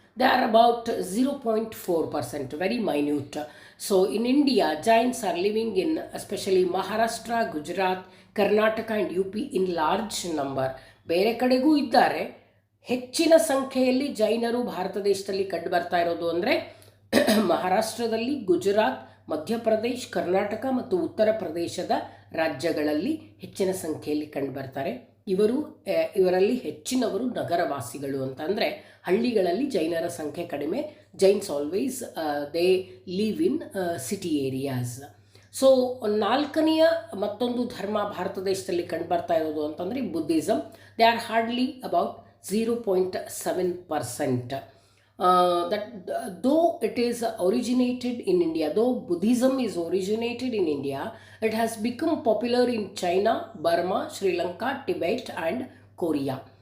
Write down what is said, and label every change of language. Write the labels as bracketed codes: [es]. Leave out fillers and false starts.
[en] They are about 0.4%, very minute. So in India, Jains are living in especially Maharashtra, Gujarat, Karnataka and UP in large number. [kn] ಬೇರೆ ಕಡೆಗೂ ಇದ್ದಾರೆ. ಹೆಚ್ಚಿನ ಸಂಖ್ಯೆಯಲ್ಲಿ ಜೈನರು ಭಾರತ ದೇಶದಲ್ಲಿ ಕಂಡು ಬರ್ತಾ ಇರೋದು ಅಂದರೆ ಮಹಾರಾಷ್ಟ್ರದಲ್ಲಿ, ಗುಜರಾತ್, ಮಧ್ಯಪ್ರದೇಶ್, ಕರ್ನಾಟಕ ಮತ್ತು ಉತ್ತರ ಪ್ರದೇಶದ ರಾಜ್ಯಗಳಲ್ಲಿ ಹೆಚ್ಚಿನ ಸಂಖ್ಯೆಯಲ್ಲಿ ಕಂಡು ಬರ್ತಾರೆ. ಇವರಲ್ಲಿ ಹೆಚ್ಚಿನವರು ನಗರವಾಸಿಗಳು ಅಂತ ಅಂದರೆ ಹಳ್ಳಿಗಳಲ್ಲಿ ಜೈನರ ಸಂಖ್ಯೆ ಕಡಿಮೆ. [en] Jains always they live in city areas. [kn] So ನಾಲ್ಕನೆಯ ಮತ್ತೊಂದು ಧರ್ಮ ಭಾರತ ದೇಶದಲ್ಲಿ ಕಂಡು ಬರ್ತಾ ಇರೋದು ಅಂತಂದರೆ Buddhism. [en] They are hardly about 0.7%. That though it is originated in India, though Buddhism is originated in India, it has become popular in China, Burma, Sri Lanka, Tibet and Korea.